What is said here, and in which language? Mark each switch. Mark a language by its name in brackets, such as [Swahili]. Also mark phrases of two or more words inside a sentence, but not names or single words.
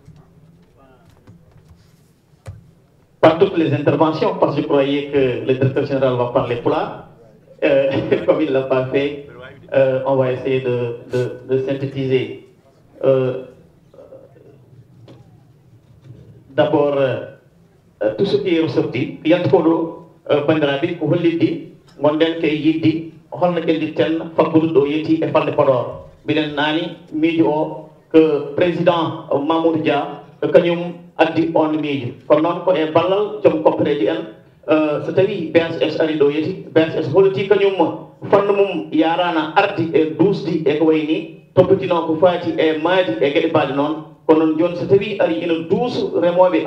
[French] Pas toutes les interventions, parce que je croyais que le directeur général va parler foulard. Comme il ne l'a pas fait, on va essayer de synthétiser. D'abord, tout ce qui est ressorti, il y a trop de [Fula] ko hollidi gonden ke yiddi holno geldi ten fakkude do yeti e falde Podor bilen nani miijo o [French] que président [Fula] Mamoudou Dia kanyum addi on miijo ko non ko e ballal jom koppereji en so tawi BSS ari do yeti BSS holti kanyum fanno mum yarana ardi e dusdi e ko wayni toppitino ko faati e maadi e gede baade non kono joni so tawi ari ina duusu remoɓe